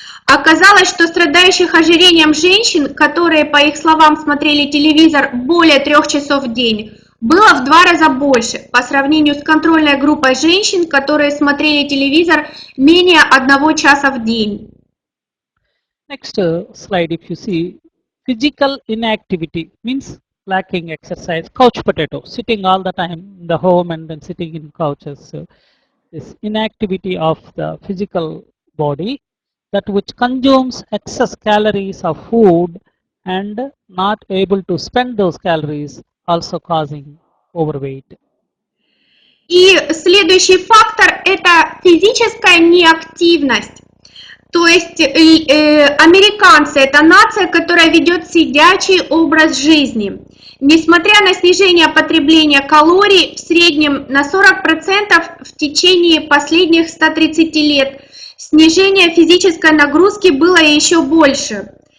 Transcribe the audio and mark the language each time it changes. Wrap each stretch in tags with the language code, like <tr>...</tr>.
<ru>Оказалось, что страдающих ожирением женщин, которые, по их словам, смотрели телевизор более 3 часов в день, было в 2 раза больше по сравнению с контрольной группой женщин, которые смотрели телевизор менее 1 часа в день.</ru> <en>Next slide, if you see, physical inactivity means lacking exercise. Couch potato, sitting all the time in the home and then sitting in couches. This inactivity of the physical body, that which consumes excess calories of food and not able to spend those calories, also causing overweight.</en> <ru>И следующий фактор – это физическая неактивность. То есть американцы – это нация, которая ведет сидячий образ жизни. Несмотря на снижение потребления калорий в среднем на 40% в течение последних 130 лет, снижение физической нагрузки было еще больше.</ru>